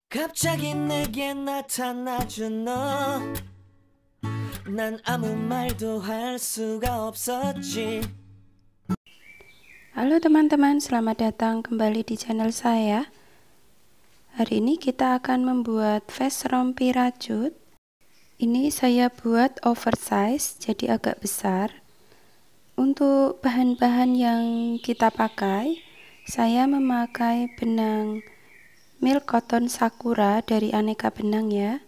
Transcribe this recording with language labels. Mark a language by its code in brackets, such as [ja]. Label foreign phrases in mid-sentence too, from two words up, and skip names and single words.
[ko] 갑자기 내게 나타나준 너, 난 아무 말도 할 수가 없었지. [id] Halo teman-teman, selamat datang kembali di channel saya. Hari ini kita akan membuat vest rompi rajut. Ini saya buat oversize, jadi agak besar. Untuk bahan-bahan yang kita pakai, saya memakai benang Milk Cotton Sakura dari Aneka Benang ya.